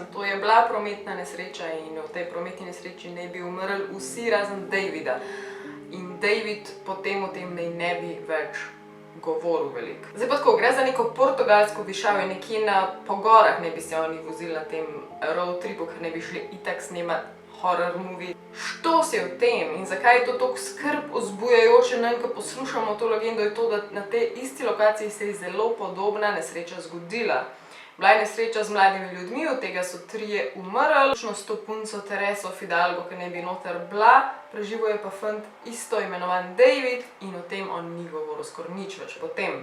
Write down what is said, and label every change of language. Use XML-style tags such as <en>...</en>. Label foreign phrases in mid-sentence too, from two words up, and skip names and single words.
<sl>To je bila prometna nesreča in v tej prometni nesreči naj bi umrli vsi razen Davida. In David potem o tem ne bi več govoril veliko. Zdaj pa tako, gre za neko portugalsko višavje, nekje na pogorah ne bi se oni vozili na tem</sl> <en>road tripu,</en> <sl>ker ne bi šli itak snemati</sl> <en>horror movie.</en> <sl>Što si v tem in zakaj je to toliko skrb vzbujajoče, ko poslušamo to legendo, je to, da na tej isti lokaciji se je zelo podobna nesreča zgodila. Bila je nesreča z mladimi ljudmi, od tega so 3 umrli, vključno s to punco Tereso Fidalgo, ki ne bi noter bila, preživel je pa fant isto imenovan David in o tem on ni govoril skoraj nič več potem.</sl>